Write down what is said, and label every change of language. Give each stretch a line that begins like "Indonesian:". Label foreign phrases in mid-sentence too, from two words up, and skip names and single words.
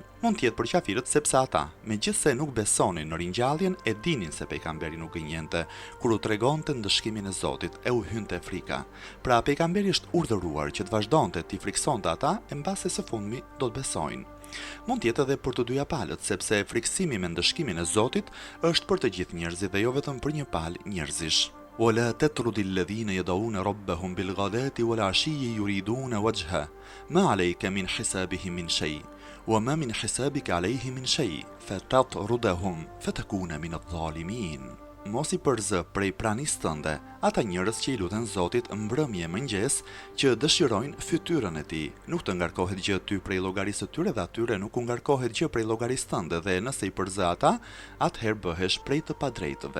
Albanian: Mund të jetë për qafirët sepse ata, megjithse nuk besonin në ringjalljen, e dinin se pejgamberi nuk gënjente kur u tregonte ndëshkimin e Zotit e u hynte frika. Pra pejgamberi është urdhëruar që të vazhdonte t'i friksonte ata e mbase së fundmi do të besojnë. Mund të jetë edhe për të dyja palët, sepse friksimi me ndëshkimin e Zotit është për të gjithë njerëzit dhe jo vetëm për një palë njerëzish.
Arabic: ولا تطرد الذين يدعون ربهم بالغداة والعشي يريدون وجهه ما عليك من حسابهم من شيء وما من حسابك عليه من شيء فتطردهم فتكون من الظالمين.
Albanian: Mos I përzë prej pranisë tënde ata njerëz që I luten Zotit mbrëmje mëngjes që dëshirojnë fytyrën e tij. Nuk të ngarkohet gjë ty prej llogarisë së tyre dhe atyre nuk u ngarkohet gjë prej llogarisë tënde dhe nëse I përzë ata, atëherë bëhesh prej të padrejtëve.